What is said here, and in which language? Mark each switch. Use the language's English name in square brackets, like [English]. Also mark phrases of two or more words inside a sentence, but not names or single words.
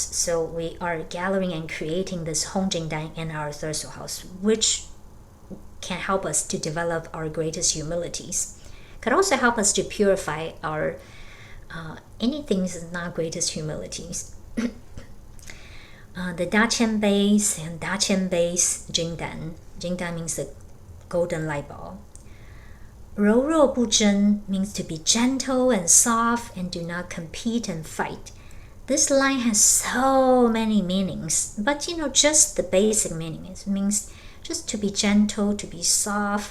[English] So we are gathering and creating this Hong Jing Dan in our third soul house, which can help us to develop our greatest humilities. Could also help us to purify our anything is not greatest humilities. The Da Qianbei and Da Qianbei Jing Dan. Jing Dan means the golden light ball. [Chinese] 柔柔不争 [English] means to be gentle and soft and do not compete and fight. This line has so many meanings, but just the basic meaning. It means just to be gentle, to be soft.